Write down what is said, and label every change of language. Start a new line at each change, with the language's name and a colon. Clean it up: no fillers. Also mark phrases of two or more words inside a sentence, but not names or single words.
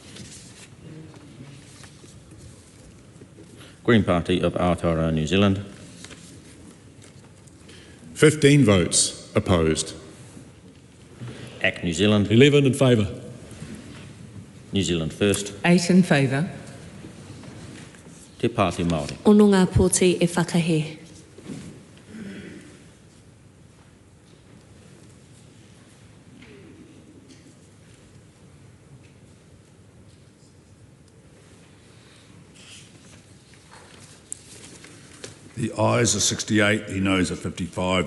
English: Green Party of Aotearoa, New Zealand. 15 votes opposed. ACT New Zealand. 11 in favour. New Zealand First. 8 in favour. Te Pāti Māori.
Māori: Ono ngā pōti e whakahe.
English: The ayes are 68, the noes are 55.